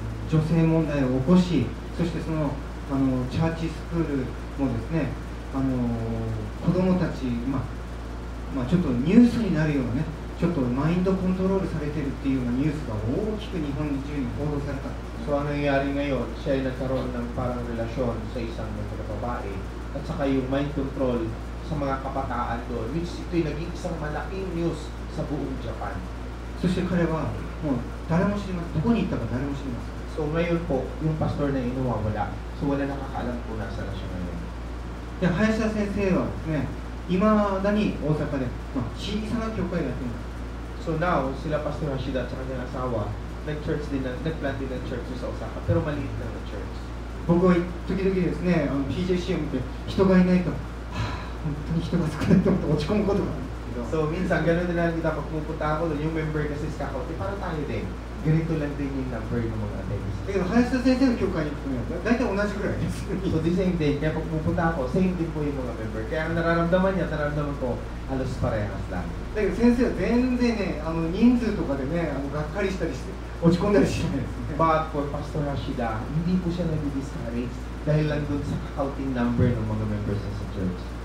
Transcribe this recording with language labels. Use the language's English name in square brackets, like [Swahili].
[Japanese] 女性問題を起こし、そしてそのチャーチスクールもですね、子供たち、ちょっとニュースになるようなね、ちょっとマインドコントロールされてるっていうようなニュースが大きく日本中に報道されたんです。 [Filipino] So, ang nangyayari ngayon, siya ay nagkaroon ng parang relasyon sa isang babae at saka yung mind control sa mga kabataan doon, which ito'y naging isang malaking news sa buong Japan. [Japanese] そして彼はもう誰も知りません。どこに行ったか誰も知りません。 [Filipino] So, ngayon po, yung pastor na inuwawala. So, wala nakakaalam po nasa na siya ngayon. [Japanese] で、林田先生はですね、いまだに大阪で、小さな教会をやっています。 [Filipino] So now, sila Pastor Rashida at sa kanyang asawa, nag-church din, nag-plant din ng church sa Osaka, pero maliit lang na church. [Japanese] 僕は時々ですね、PJC を見て人がいないと、本当に人が少ないと思って落ち込むことがあるんですけど。 [Filipino] So minsan, gano'n din lang kita pag pupunta ako doon, yung member kasi sa kakaunti, parang tayo din. Ganito lang din yung number ng mga attendees. [Japanese] だけど林田先生の教会に行くと大体同じぐらいです。 [Filipino] So the same day, kaya pag pupunta ako, same din po yung mga member. Kaya ang nararamdaman niya, nararamdaman ko, halos parehas lang. [Japanese] だけど先生は全然ね、人数とかでね、がっかりしたりして落ち込んだりしないですね。 [Filipino] But for Pastor Rashida, hindi po siya nag-discourage dahil lang doon sa kakaunting number ng mga members sa church.